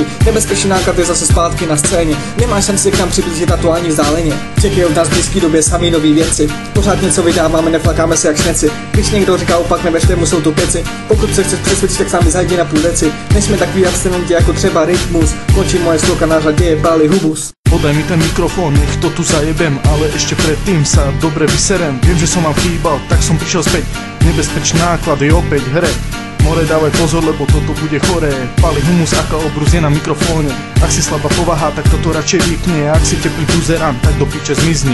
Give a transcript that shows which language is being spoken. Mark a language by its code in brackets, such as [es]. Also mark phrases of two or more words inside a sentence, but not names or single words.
[cs] Nebezpečný náklad je zase zpátky na scéně. Nemáš šanci se k nám přiblížit, a to ani vzdáleně. Čekají od nás v blízké době samý nový věci. Pořád něco vydáváme, neflakáme se jak šneci. Když někdo říká opak, nevěřte mu, jsou to keci. Pokud se chceš přesvědčit, tak sami zajdi na půl deci. Nejsme takový abstinenti jako třeba Rytmus. Končí moje sloka, na řadě je Bali Hubus. [sk] Podaj mi ten mikrofón, nech to tu zajebem, ale ešte predtým sa dobre vyserem. Viem, že som vám chýbal, tak som prišiel späť. Nebezpečný náklad je opäť hre. More, dávaj pozor, lebo toto bude choré. Pali humus, aká obrus je na mikrofóne. Ak si slabá povaha, tak toto radšej vypni. Ak si teplý buzerán, tak do piče zmizni.